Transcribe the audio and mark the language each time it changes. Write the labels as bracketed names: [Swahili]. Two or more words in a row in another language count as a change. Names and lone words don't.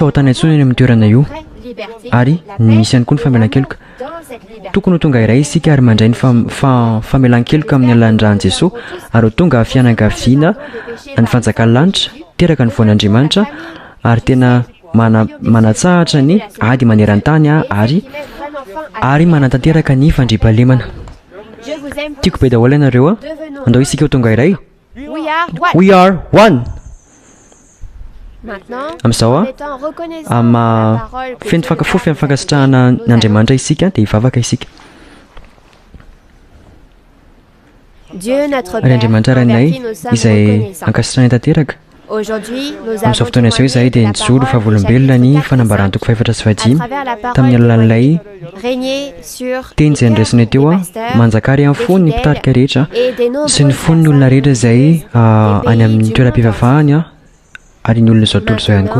[Malagasy] fahotana intsony eny amin'ny toerana io ary misy ihany koa ny famelan-keloka tokony ho tonga iray isika ary mandray ny famelan-keloka amin'ny alalan'Andrian Jesosy ary ho tonga fianakaviana ny fanjakan'ny lanitra teraka ny voan'Andriamanitra ary tena manatsahatra ny ady maneran-tany ary manatanteraka ny fandriampahalemana. Tiako be daholo ianareo andao isika ho tonga iray. [English] We are one. [Malagasy] Amin'izao fofy amin'ny fankasitrahana n'Andriamanitra isika dia hivavaka isika. Ary Andriamanitra ranay izay ankasitrahana tanteraka. Amin'izao fotoana izao izahay dia nijoro fahavolombelona ny fanambarana toko 4:5 tamin'ny alalan'ilay teny izay niraisina teo manjakary amin'ny fony ny mpitarika rehetra sy ny fon'ny olona rehetra izay any amin'ny toeram-pivavahany ary ny olona izao tontolo izao ihany koa.